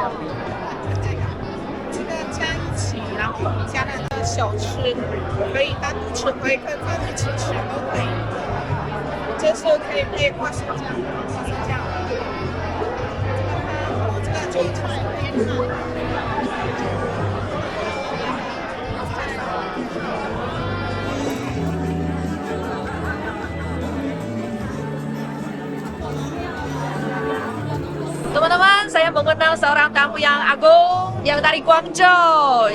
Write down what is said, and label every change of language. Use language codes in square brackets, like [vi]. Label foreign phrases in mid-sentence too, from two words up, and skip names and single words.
[zh] 这个加一起，然后加那个小吃，可以单独吃，可以跟饭一起吃都可以。这是可以配花生酱，花生酱。这个就 [id] Teman-teman, saya mengenal seorang tamu yang agung yang dari Guangzhou.